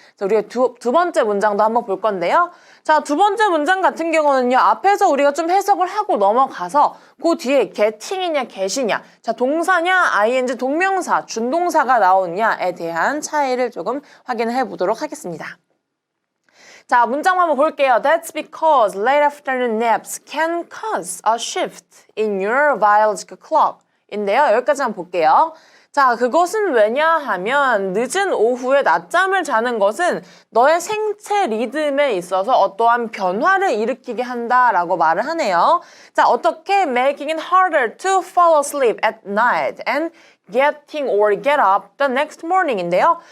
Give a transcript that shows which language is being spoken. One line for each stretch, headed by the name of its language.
Korean: 그래서 우리가 두 번째 문장도 한번 볼 건데요. 자, 두 번째 문장 같은 경우는요, 앞에서 우리가 좀 해석을 하고 넘어가서 그 뒤에 getting이냐 get이냐, 자, 동사냐 ing 동명사, 준동사가 나오느냐에 대한 차이를 조금 확인을 해보도록 하겠습니다. 자, 문장 한번 볼게요.
English: That's because late afternoon naps can cause a shift in your biological clock.
Korean: 인데요. 여기까지 한번 볼게요. 자, 그것은 왜냐 하면 늦은 오후에 낮잠을 자는 것은 너의 생체 리듬에 있어서 어떠한 변화를 일으키게 한다라고 말을 하네요. 자, 어떻게
English: making it harder to fall asleep at night and getting or get up the next morning
Korean: 인데요.